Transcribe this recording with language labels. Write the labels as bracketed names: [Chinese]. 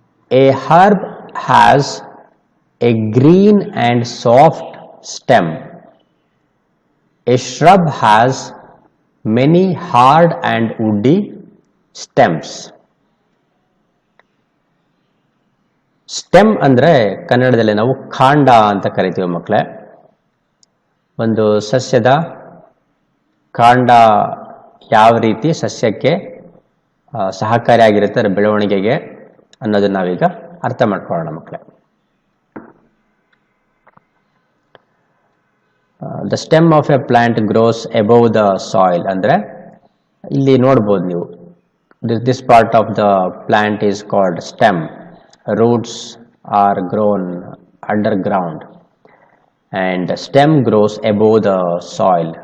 [English] A herb has a green and soft stem. A shrub has many hard and woody stems. [Kannada] Stem ಅಂದರೆ ಕನ್ನಡದಲ್ಲಿ ನಾವು ಕಾಂಡ ಅಂತ ಕರಿತೀವಿ ಮಕ್ಕಳೇ. ಒಂದು ಸಸ್ಯದ ಕಾಂಡ ಯಾವ ರೀತಿ ಸಸ್ಯಕ್ಕೆ ಸಹಕಾರಿಯಾಗಿರುತ್ತೆ ಅದರ ಬೆಳವಣಿಗೆಗೆ ಅನ್ನೋದನ್ನ ನಾವೀಗ ಅರ್ಥ ಮಾಡ್ಕೊಳ್ಳೋಣ ಮಕ್ಕಳೇ. [English] the stem of a plant grows above the soil [Kannada] ಅಂದರೆ ಇಲ್ಲಿ ನೋಡ್ಬೋದು ನೀವು, [English] This part of the plant is called stem. Roots are grown underground and stem grows above the soil.